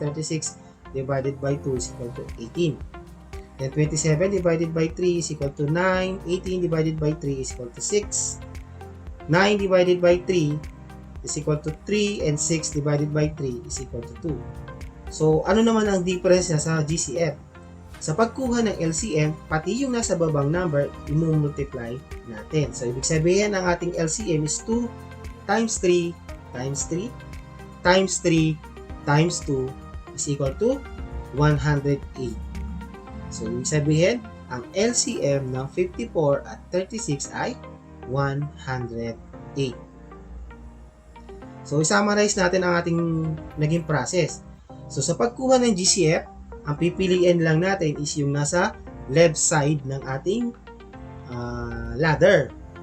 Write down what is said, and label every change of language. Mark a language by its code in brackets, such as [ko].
[en] 36 divided by 2 is equal to 18. Then, 27 divided by 3 is equal to 9. 18 divided by 3 is equal to 6. 9 divided by 3 is equal to 3 and 6 divided by 3 is equal to 2. [tl] So, ano naman ang difference niya sa GCF? Sa pagkuha ng LCM, pati yung nasa babang number, i-multiply natin. [en] So, [tl] ibig sabihin ang ating [en] LCM is 2 times 3 times 3 times 3 times 2 is equal to 108. [tl] So, ibig sabihin, ang LCM ng 54 at 36 ay 108. So, i-summarize natin ang ating naging process. So, sa pagkuha ng GCF, ang pipiliin lang natin is yung nasa left side ng ating ladder.